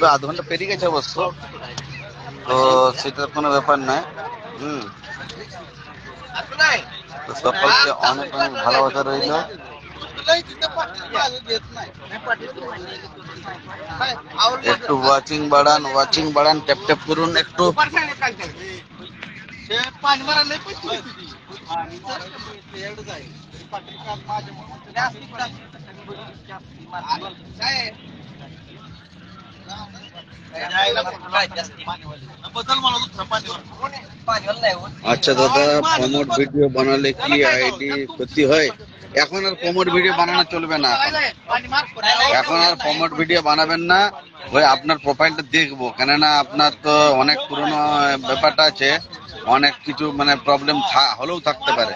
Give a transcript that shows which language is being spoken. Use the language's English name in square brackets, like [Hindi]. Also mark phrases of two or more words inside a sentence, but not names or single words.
[Bangla] আধ ঘন্টা পেরিয়ে গেছে অবশ্য, তো সেটা কোনো ব্যাপার নয়। তো সকলকে অনেক অনেক ভালোবাসা রইল। একটু ওয়াচিং বাড়ান, [English] tap tap [Bangla] করুন একটু। [Marathi] पाणी मारायला लय पैसे घेते ती. बदल मला दुसरा पाणीवाला. [Bangla] আচ্ছা দাদা, [English] promote video [Bangla] বানালে কি আইডি ক্ষতি হয়? এখন আর [English] promote video [Bangla] বানানো চলবে না। এখন আর [English] promote video [Bangla] বানাবেন না। ওই আপনার প্রোফাইলটা দেখবো, কেননা আপনার তো অনেক পুরনো ব্যাপারটা আছে, অনেক কিছু মানে প্রবলেম হলেও থাকতে পারে।